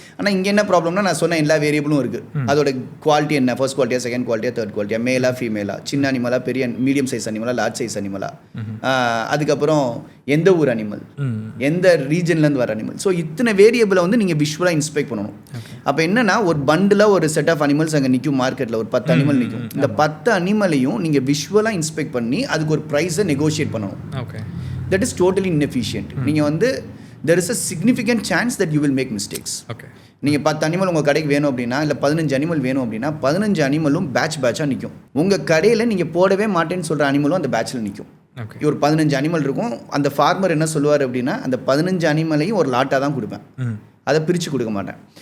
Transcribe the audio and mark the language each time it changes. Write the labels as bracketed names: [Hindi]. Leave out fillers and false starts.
[Tamil] ஆனால் இங்கே என்ன ப்ராப்ளம்னா, நான் சொன்ன எல்லா வேரியபிளும் இருக்குது. அதோட குவாலிட்டி என்ன, ஃபர்ஸ்ட் குவாலிட்டியா, செகண்ட் குவாலிட்டியா, தேர்ட் குவாலிட்டியா, மேலா ஃபீமேலா, சின்ன அனிமலா, பெரிய மீடியம் சைஸ் அனிமலா, லார்ஜ் சைஸ் அனிமலா, அதுக்கப்புறம் எந்த ஊர் அனிமல், எந்த ரீஜன்லேருந்து வர அனிமல். ஸோ இத்தனை வேரியபிளை வந்து நீங்கள் விஷுவலாக இன்ஸ்பெக்ட் பண்ணணும். அப்போ என்னன்னா, ஒரு பண்டில் ஒரு செட் ஆஃப் அனிமல்ஸ் அங்கே நிற்கும் மார்க்கெட்டில், ஒரு 10 அனிமல் நிற்கும். இந்த 10 அனிமலையும் நீங்கள் விஷுவலாக இன்ஸ்பெக்ட் பண்ணி அதுக்கு ஒரு ப்ரைஸை நெகோஷியேட் பண்ணணும். [English] That is totally inefficient. [Tamil] நீங்கள் வந்து [English] there is a significant chance that you will make mistakes. [Tamil] நீங்கள் 10 அனிமல் உங்கள் கடைக்கு வேணும் அப்படின்னா, இல்லை 15 அனிமல் வேணும் அப்படின்னா, 15 அனிமலும் பேட்சாக நிற்கும். உங்கள் கடையில் நீங்கள் போடவே மாட்டேன்னு சொல்கிற அனிமலும் அந்த பேட்சில் நிற்கும். ஒரு 15 அனிமல் இருக்கும். அந்த ஃபார்மர் என்ன சொல்லுவார் அப்படின்னா, அந்த 15 அனிமலையும் ஒரு லாட்டாக தான் கொடுப்பேன், அதை பிரித்து கொடுக்க மாட்டேன்.